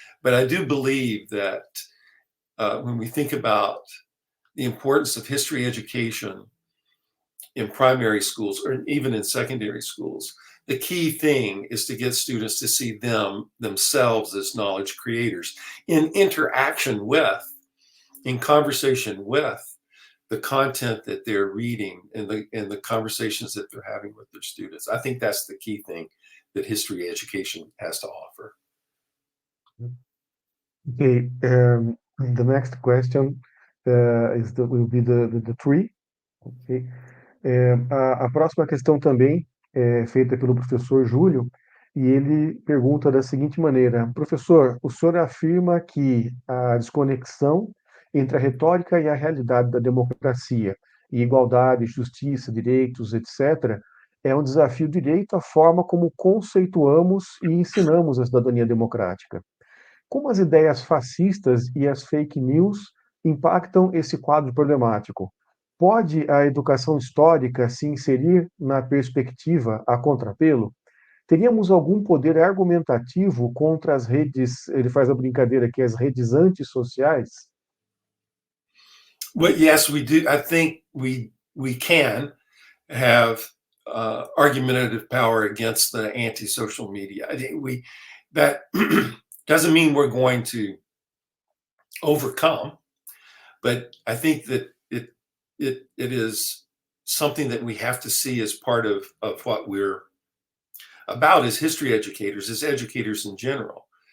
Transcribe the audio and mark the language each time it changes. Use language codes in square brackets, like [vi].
[en] But I do believe that when we think about the importance of history education in primary schools or even in secondary schools, the key thing is to get students to see themselves as knowledge creators in interaction with, in conversation with the content that they're reading and the conversations that they're having with their students. I think that's the key thing that history education has to offer. Okay, the next question will be the three. Okay. [pt] A próxima questão também é feita pelo professor Júlio, e ele pergunta da seguinte maneira: professor, o senhor afirma que a desconexão entre a retórica e a realidade da democracia, e igualdade, justiça, direitos, etc., é um desafio direito à forma como conceituamos e ensinamos a cidadania democrática. Como as ideias fascistas e as fake news impactam esse quadro problemático? Pode a educação histórica se inserir na perspectiva a contrapelo? Teríamos algum poder argumentativo contra as redes, ele faz a brincadeira aqui, as redes antissociais? [en] Well, yes, we do. I think we can have argumentative power against the anti-social media. I think that doesn't mean we're going to overcome, but I think that it is something that we have to see as part of what we're about as history educators, as educators in general.